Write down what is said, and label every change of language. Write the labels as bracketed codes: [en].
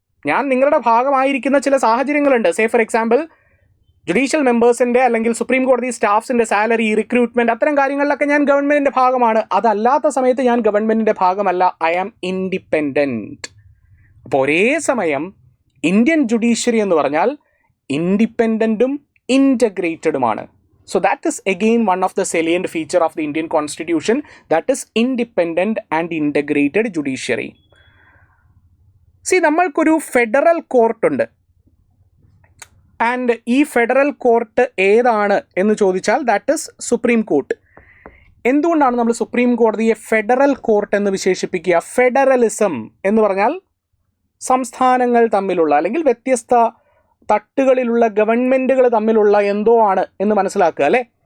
[ml] ഞാൻ നിങ്ങളുടെ ഭാഗമായിരിക്കുന്ന ചില സാഹചര്യങ്ങളുണ്ട്. [en] say for example [ml] ജുഡീഷ്യൽ മെമ്പേഴ്സിൻ്റെ അല്ലെങ്കിൽ സുപ്രീം കോടതി സ്റ്റാഫ്സിൻ്റെ സാലറി, റിക്രൂട്ട്മെൻറ്റ്, അത്തരം കാര്യങ്ങളിലൊക്കെ ഞാൻ ഗവൺമെൻറ്റിൻ്റെ ഭാഗമാണ്. അതല്ലാത്ത സമയത്ത് ഞാൻ ഗവൺമെൻറ്റിൻ്റെ ഭാഗമല്ല, [en] I am independent. [ml] അപ്പോൾ ഒരേ സമയം ഇന്ത്യൻ ജുഡീഷ്യറി എന്ന് പറഞ്ഞാൽ ഇൻഡിപെൻഡൻറ്റും ഇൻറ്റഗ്രേറ്റഡുമാണ്. [en] So that is again one of the salient feature of the Indian Constitution, that is independent and integrated judiciary. [ml] See, നമ്മൾക്കൊരു ഫെഡറൽ കോർട്ട് ഉണ്ട്. ആൻഡ് ഈ ഫെഡറൽ കോർട്ട് ഏതാണ് എന്ന് ചോദിച്ചാൽ [en] That is supreme court. [ml] എന്തുകൊണ്ടാണ് നമ്മൾ സുപ്രീം കോടതിയെ ഫെഡറൽ കോർട്ട് എന്ന് വിശേഷിപ്പിക്കുക? ഫെഡറലിസം എന്ന് പറഞ്ഞാൽ സംസ്ഥാനങ്ങൾ തമ്മിലുള്ള അല്ലെങ്കിൽ വ്യത്യസ്ത തട്ടുകളിലുള്ള ഗവൺമെൻറ്റുകൾ തമ്മിലുള്ള എന്തോ ആണ് എന്ന് മനസ്സിലാക്കുക അല്ലേ.